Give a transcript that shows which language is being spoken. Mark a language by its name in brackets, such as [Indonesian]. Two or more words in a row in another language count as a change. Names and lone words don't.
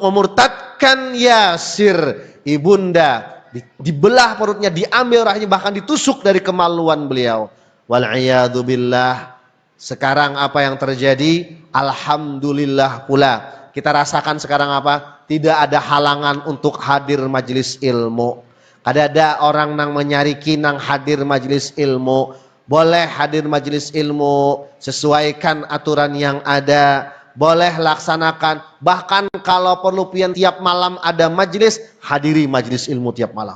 [Indonesian] Untuk memurtadkan Yasir, ibunda, dibelah perutnya, diambil rahimnya, bahkan ditusuk dari kemaluan beliau. [Arabic] والعياذ بالله. [Indonesian] Sekarang apa yang terjadi? Alhamdulillah pula. Kita rasakan sekarang apa? Tidak ada halangan untuk hadir majelis ilmu. [Banjar] Kada ada orang nang menyariki nang hadir majelis ilmu. [Indonesian] Boleh hadir majelis ilmu, sesuaikan aturan yang ada. Boleh laksanakan. Bahkan kalau perlu pian tiap malam ada majelis, hadiri majelis ilmu tiap malam.